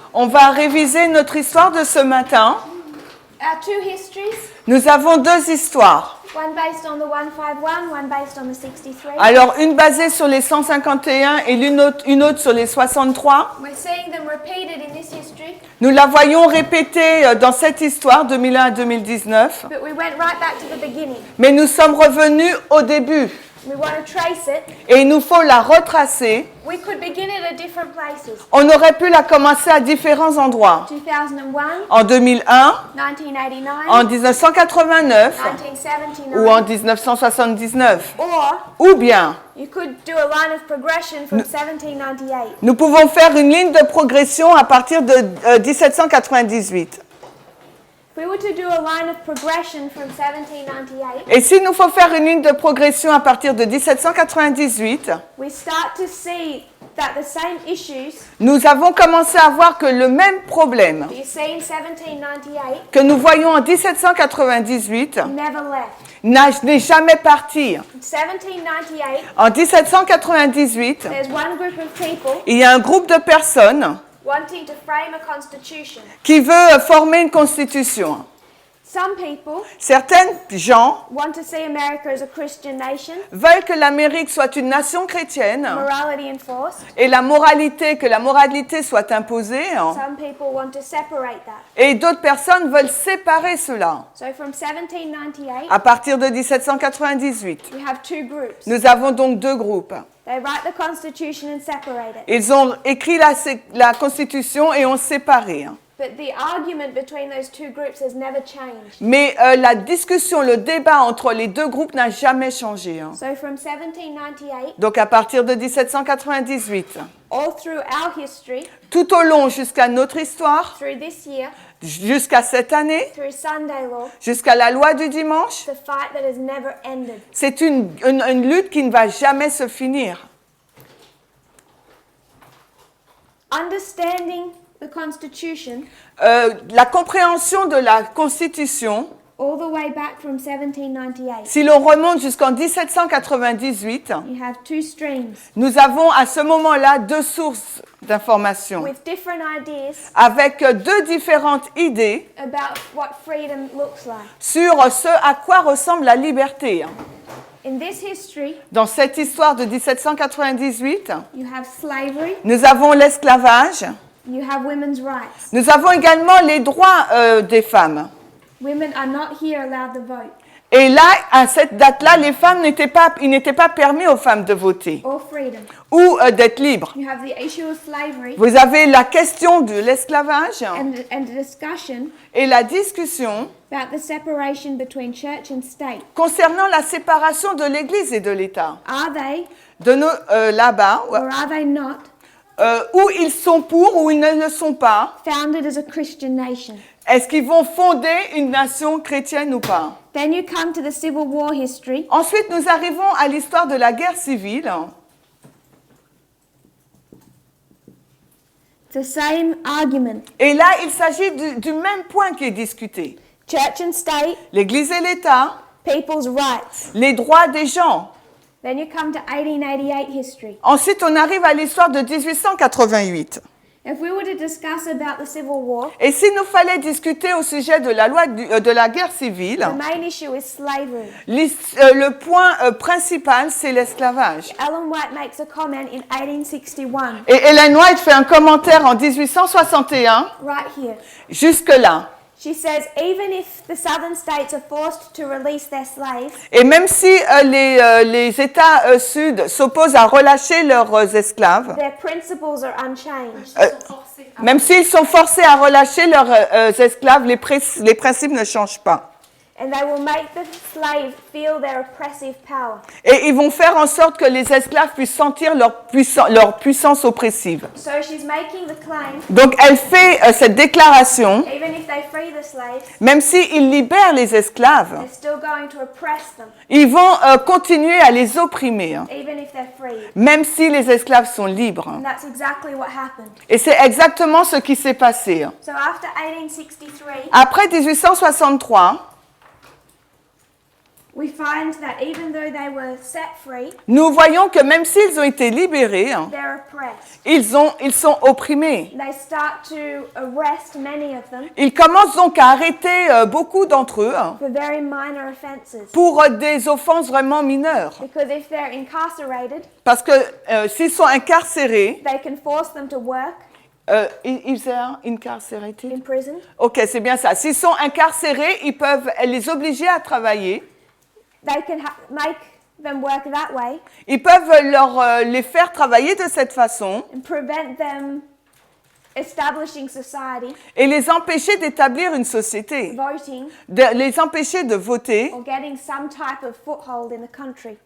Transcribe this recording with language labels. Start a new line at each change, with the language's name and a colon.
French: On va réviser notre histoire de ce matin.
English: Our two histories,
French: Nous avons deux histoires.
English: one based on the 151, one based on the 63.
French: Alors, une basée sur les 151 et une autre sur les 63.
English: We're seeing them repeated in this history,
French: Nous la voyons répétée dans cette histoire, 2001 à 2019.
English: but we went right back to the beginning.
French: Mais nous sommes revenus au début.
English: We want to trace it.
French: Et il nous faut la retracer.
English: We could begin it at different places.
French: On aurait pu la commencer à différents endroits.
English: 2001,
French: En 2001,
English: 1989,
French: en 1989
English: 1979.
French: ou en 1979.
English: Or
French: Ou bien,
English: you could do a line of progression from 1798.
French: nous pouvons faire une ligne de progression à partir de 1798.
English: If we were to do a line of progression from 1798,
French: Et s'il nous faut faire une ligne de progression à partir de 1798,
English: we start to see that the same issues
French: nous avons commencé à voir que le même problème
English: that you see in 1798
French: que nous voyons en 1798
English: never left.
French: n'est jamais parti.
English: In 1798,
French: En 1798,
English: there's one group of people
French: il y a un groupe de personnes
English: wanting to frame a constitution.
French: qui veut former une constitution.
English: Some people
French: Certains gens
English: want to see America as a Christian nation,
French: veulent que l'Amérique soit une nation chrétienne
English: morality enforced.
French: et que la moralité soit imposée.
English: Some people want to separate that.
French: Et d'autres personnes veulent séparer cela.
English: So from 1798,
French: À partir de 1798,
English: we have two groups.
French: nous avons donc deux groupes.
English: They write the constitution and separate it.
French: Ils ont écrit la Constitution et ont séparé.
English: But the argument between those two groups has never changed.
French: Mais la discussion, le débat entre les deux groupes n'a jamais changé.
English: So from 1798,
French: Donc à partir de 1798,
English: all through our history,
French: tout au long jusqu'à notre histoire,
English: through this year,
French: jusqu'à cette année,
English: through Sunday law,
French: jusqu'à la loi du dimanche,
English: it's a fight that has never ended.
French: c'est une lutte qui ne va jamais se finir.
English: Understanding the Constitution
French: La compréhension de la Constitution,
English: all the way back from 1798,
French: si l'on remonte jusqu'en 1798,
English: you have two streams
French: nous avons à ce moment-là deux sources d'informations
English: with different ideas
French: avec deux différentes idées
English: about what freedom looks like.
French: sur ce à quoi ressemble la liberté.
English: In this history,
French: Dans cette histoire de 1798,
English: you have slavery,
French: nous avons l'esclavage,
English: you have women's rights.
French: nous avons également les droits des femmes.
English: Women are not here allowed to vote
French: Et là, à cette date-là, il n'était pas permis aux femmes de voter
English: or freedom.
French: ou d'être libres.
English: You have the issue of slavery
French: Vous avez la question de l'esclavage
English: and the discussion
French: et la discussion
English: about the separation between church and state.
French: concernant la séparation de l'Église et de l'État.
English: Are they
French: Là-bas,
English: or are they not
French: où ils sont pour ou ils ne le sont pas,
English: founded as a Christian nation?
French: est-ce qu'ils vont fonder une nation chrétienne ou pas?
English: Then you come to the Civil War history.
French: Ensuite, nous arrivons à l'histoire de la guerre civile.
English: The same argument.
French: Et là, il s'agit du même point qui est discuté.
English: Church and state,
French: L'Église et l'État,
English: people's rights.
French: les droits des gens.
English: Then you come to 1888 history.
French: Ensuite, on arrive à l'histoire de 1888.
English: If we were to discuss about the Civil War,
French: Et s'il nous fallait discuter au sujet de la loi de la guerre civile,
English: the main issue is slavery.
French: le point principal, c'est l'esclavage.
English: Ellen White makes a comment in 1861,
French: Et Ellen White fait un commentaire en 1861,
English: right here.
French: jusque-là.
English: She says, even if the southern states are forced to release their slaves,
French: Et même si les États sud s'opposent à relâcher leurs esclaves,
English: their principles are unchanged.
French: même s'ils sont forcés à relâcher leurs esclaves, les principes ne changent pas.
English: And they will make the slave feel their oppressive power.
French: Et ils vont faire en sorte que les esclaves puissent sentir leur puissance oppressive.
English: So she's making the claim,
French: Donc elle fait cette déclaration,
English: even if they free the slaves,
French: même s'ils libèrent les esclaves,
English: they're still going to oppress them,
French: ils vont continuer à les opprimer,
English: even if they're freed.
French: même si les esclaves sont libres.
English: And that's exactly what happened.
French: Et c'est exactement ce qui s'est passé.
English: So after 1863,
French: Après 1863,
English: we find that even though they were set free,
French: nous voyons que même s'ils ont été libérés,
English: they're oppressed. oppressed.
French: Ils sont opprimés.
English: They start to arrest many of them
French: Ils commencent donc à arrêter beaucoup d'entre eux
English: for very minor offences.
French: pour des offenses vraiment mineures.
English: Because if they're incarcerated,
French: Parce que s'ils sont incarcérés,
English: they can force them to work
French: ils
English: are incarcerated. in prison.
French: Ok, c'est bien ça. S'ils sont incarcérés, ils peuvent les obliger à travailler.
English: They can make them work that way
French: Ils peuvent les faire travailler de cette façon
English: and prevent them establishing society,
French: et les empêcher d'établir une société,
English: voting,
French: les empêcher de voter
English: or getting some type of foothold in the country.